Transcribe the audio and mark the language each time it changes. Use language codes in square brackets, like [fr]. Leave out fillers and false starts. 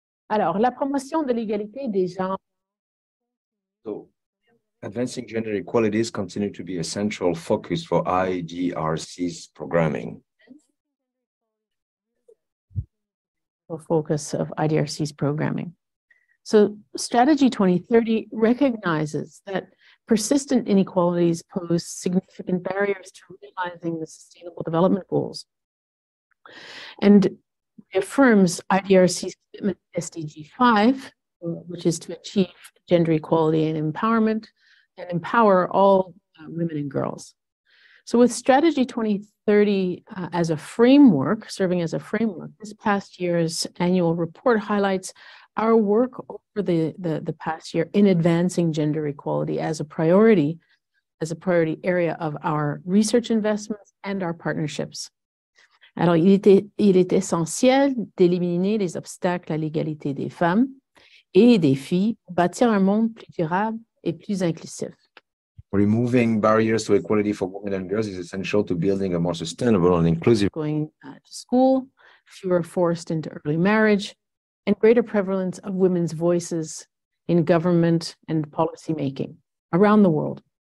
[fr] Alors, la promotion de l'égalité des genres. [en] So, advancing gender equalities continue to be a central focus for IDRC's programming. The focus of IDRC's programming. So, Strategy 2030 recognizes that persistent inequalities pose significant barriers to realizing the Sustainable Development Goals, and reaffirms IDRC's commitment to SDG 5, which is to achieve gender equality and empowerment and empower all women and girls. So with Strategy 2030 as a framework, serving as a framework, this past year's annual report highlights our work over the past year in advancing gender equality as a priority area of our research investments and our partnerships. [fr] Alors, il est essentiel d'éliminer les obstacles à l'égalité des femmes et des filles pour bâtir un monde plus durable et plus inclusif. [en] Removing barriers to equality for women and girls is essential to building a more sustainable and inclusive. Going to school, fewer forced into early marriage, and greater prevalence of women's voices in government and policy making around the world.